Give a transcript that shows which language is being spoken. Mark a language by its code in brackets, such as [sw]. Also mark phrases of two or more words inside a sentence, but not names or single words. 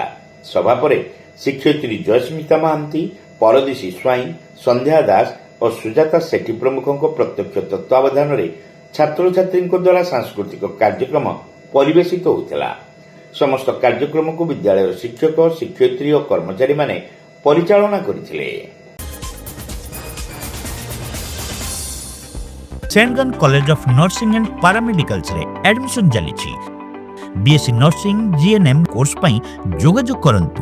[or] ସଭା ପରେ ଶିକ୍ଷୟିତ୍ରୀ ଜୟସ୍ମିତା ମହାନ୍ତି, ପରଦେଶୀ ସ୍ୱାଇଁ, ସନ୍ଧ୍ୟା ଦାସ ଓ ସୁଜାତା ସେଠୀ ପ୍ରମୁଖଙ୍କ ପ୍ରତ୍ୟକ୍ଷ ତତ୍ତ୍ୱାବଧାନରେ ଛାତ୍ରଛାତ୍ରୀଙ୍କ ଦ୍ୱାରା ସାଂସ୍କୃତିକ କାର୍ଯ୍ୟକ୍ରମ ପରିବେଶିତ ହୋଇଥିଲା। ସମସ୍ତ କାର୍ଯ୍ୟକ୍ରମକୁ ବିଦ୍ୟାଳୟର ଶିକ୍ଷକ ଶିକ୍ଷୟିତ୍ରୀ ଓ କର୍ମଚାରୀମାନେ ପରିଚାଳନା କରିଥିଲେ। ସେଣ୍ଟଗନ କଲେଜ ଅଫ ନର୍ସିଂ ଏଣ୍ଡ ପାରାମେଡିକାଲ୍ସ ରେ ଆଡମିଶନ ଚାଲିଛି। ବିଏସସି ନର୍ସିଂ ଜିଏନଏମ କୋର୍ସ ପାଇଁ ଯୋଗାଯୋଗ କରନ୍ତୁ।